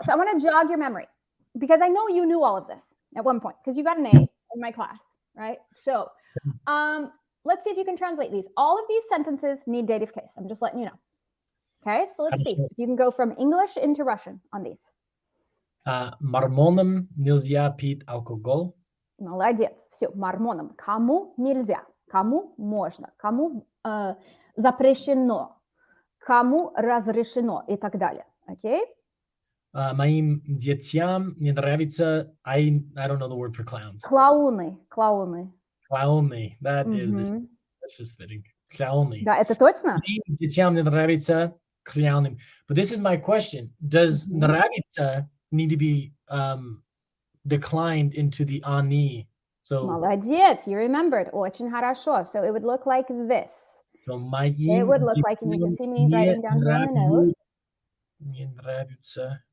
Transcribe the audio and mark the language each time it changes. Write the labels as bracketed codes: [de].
[en] So I want to jog your memory because I know you knew all of this at one point because you got an A in my class, right? So let's see if you can translate these. All of these sentences need dative case. I'm just letting you know. Okay, so let's see if you can go from English into Russian on these. [ru] Мормонам нельзя пить алкоголь. Молодец. Все, мормонам. Кому нельзя, кому можно, кому запрещено, кому разрешено и так далее. [en] Okay? [ru] Моим детям не нравится... [en] I don't know the word for clowns. [ru] Клоуны. [en] Clowny. That's just fitting. Clowny. [ru] Да, это точно? Моим детям не нравится [en] clowning. But this is my question. Does нравится need to be declined into the ani? So, [ru] Молодец, [en] you remembered. [ru] Очень хорошо. [en] So it would look like this. so It would look like, and you can see me writing down here in the note. [ru] Не нравится.